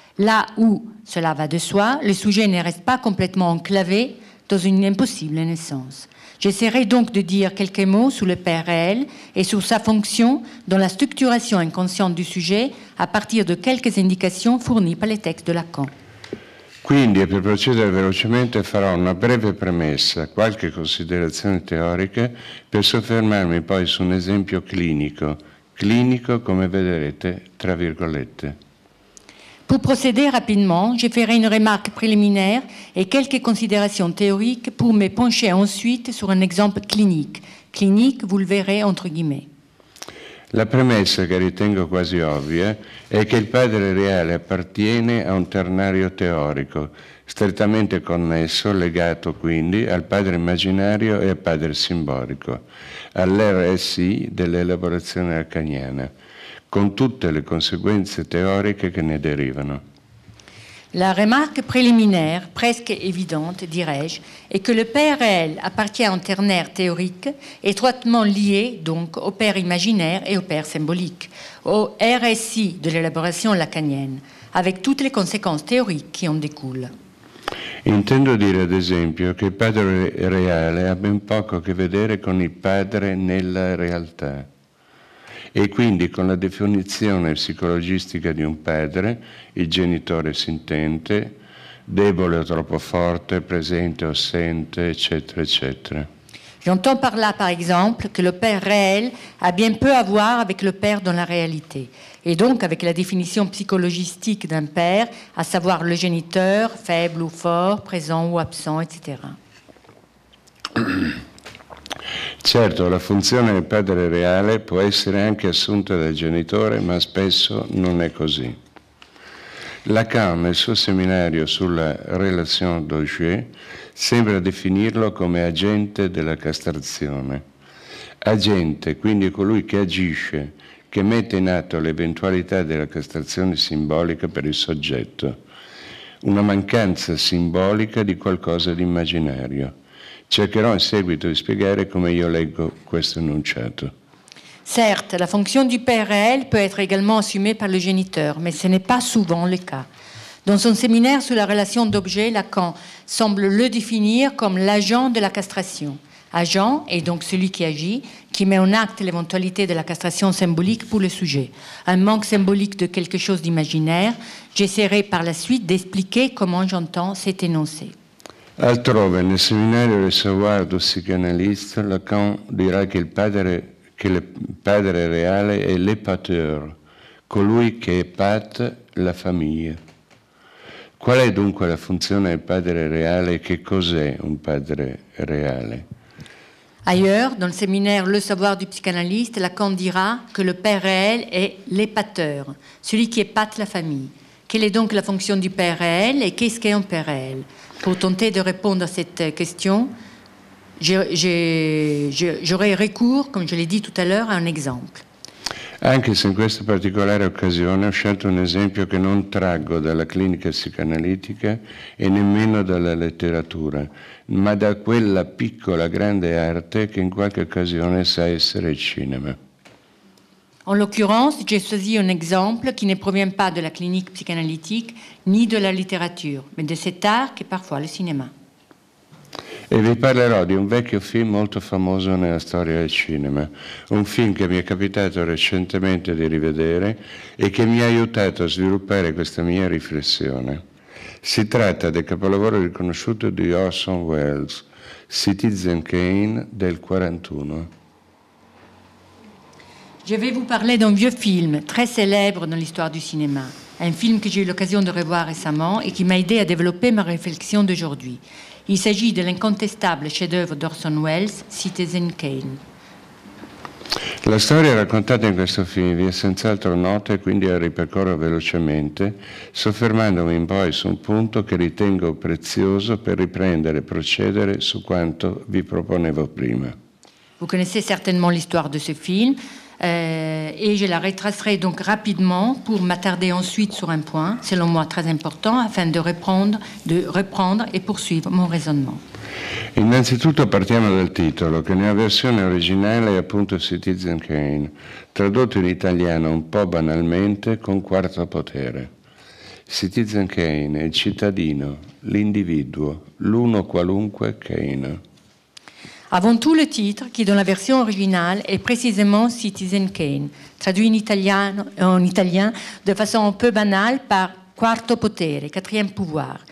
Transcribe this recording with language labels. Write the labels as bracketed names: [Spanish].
[French] Là où, cela va de soi, le sujet ne reste pas complètement enclavé dans une impossible naissance. J'essaierai donc de dire quelques mots sur le père réel et sur sa fonction dans la structuration inconsciente du sujet à partir de quelques indications fournies par les textes de Lacan. [Italian] Quindi, per procedere velocemente, farò una breve premessa, qualche considerazione teorica, per soffermarmi poi su un esempio clinico come vedrete, tra virgolette. [French] Pour procéder rapidement, je ferai une remarque préliminaire et quelques considérations théoriques pour me pencher ensuite sur un exemple clinique. Clinique, vous le verrez entre guillemets. [Italian] La premessa, che ritengo quasi ovvia, è che il padre reale appartiene a un ternario teorico, strettamente connesso, legato quindi al padre immaginario e al padre simbolico, all'RSI dell'elaborazione lacaniana, con tutte le conseguenze teoriche che ne derivano. [French] La remarque préliminaire, presque évidente, dirais-je, est que le père réel appartient en ternaire théorique, étroitement lié donc au père imaginaire et au père symbolique, au RSI de l'élaboration lacanienne, avec toutes les conséquences théoriques qui en découlent. [Italian] Intendo dire ad esempio che il padre reale ha ben poco a che vedere con il padre nella realtà e quindi con la definizione psicologistica di un padre, il genitore sintente, debole o troppo forte, presente o assente, eccetera, eccetera. [French] J'entends par là, par exemple, que le père réel a bien peu à voir avec le père dans la réalité, et donc avec la définition psychologistique d'un père, à savoir le géniteur, faible ou fort, présent ou absent, etc. [Italian] Certo, la funzione del padre reale può essere anche assunta dal genitore, ma spesso non è così. Lacan, nel suo seminario sulla relation d'objet, sembra definirlo come agente della castrazione. Agente, quindi colui che agisce, che mette in atto l'eventualità della castrazione simbolica per il soggetto, una mancanza simbolica di qualcosa di immaginario. Cercherò in seguito di spiegare come io leggo questo enunciato. [French] Certes, la fonction du père réel peut être également assumée par le géniteur, mais ce n'est pas souvent le cas. Dans son séminaire sur la relation d'objet, Lacan semble le définir comme l'agent de la castration. Agent est donc celui qui agit, qui met en acte l'éventualité de la castration symbolique pour le sujet. Un manque symbolique de quelque chose d'imaginaire. J'essaierai par la suite d'expliquer comment j'entends cet énoncé. [Italian] Altrove, nel seminario del savoir du psychanalyste, Lacan dirà che il padre reale è l'épateur, colui che épate la famiglia. Qual è dunque la funzione del padre reale e che cos'è un padre reale? [French] Ailleurs, dans le séminaire Le savoir du psychanalyste, Lacan dira que le père réel est l'épateur, celui qui épate la famille. Quelle est donc la fonction du père réel et qu'est-ce qu'est un père réel? Pour tenter de répondre à cette question, j'aurai recours, comme je l'ai dit tout à l'heure, à un exemple. [Italian] Anche se in questa particolare occasione ho scelto un esempio che non traggo dalla clinica psicanalitica e nemmeno dalla letteratura, ma da quella piccola grande arte che in qualche occasione sa essere il cinema. [French] En l'occurrence, j'ai choisi un exemple qui ne provient pas de la clinique psychanalytique ni de la littérature, mais de cet art qui est parfois le cinéma. [Italian] E vi parlerò di un vecchio film molto famoso nella storia del cinema, un film che mi è capitato recentemente di rivedere e che mi ha aiutato a sviluppare questa mia riflessione. Si tratta del capolavoro riconosciuto di Orson Welles, Citizen Kane del 1941. [French] Je vais vous parler d'un vieux film très célèbre dans l'histoire du cinéma, un film que j'ai eu l'occasion de revoir récemment et qui m'a aidé à développer ma réflexion d'aujourd'hui. Il s'agit de l'incontestable chef-d'œuvre d'Orson Welles, Citizen Kane. [Italian] La storia raccontata in questo film vi è senz'altro nota e quindi la ripercorro velocemente, soffermandomi poi su un punto che ritengo prezioso per riprendere e procedere su quanto vi proponevo prima. [French] Vous connaissez certainement l'histoire de ce film et je la retracerai donc rapidement pour m'attarder ensuite sur un point, selon moi très important, afin de reprendre et poursuivre mon raisonnement. [Italian] Innanzitutto partiamo dal titolo, che nella versione originale è appunto Citizen Kane, tradotto in italiano un po' banalmente con quarto potere. Citizen Kane è il cittadino, l'individuo, l'uno qualunque Kane. [French] Avant tout, le titre, qui dans la version originale est précisément Citizen Kane, traduit en italien de façon un peu banale par quarto potere, quatrième pouvoir.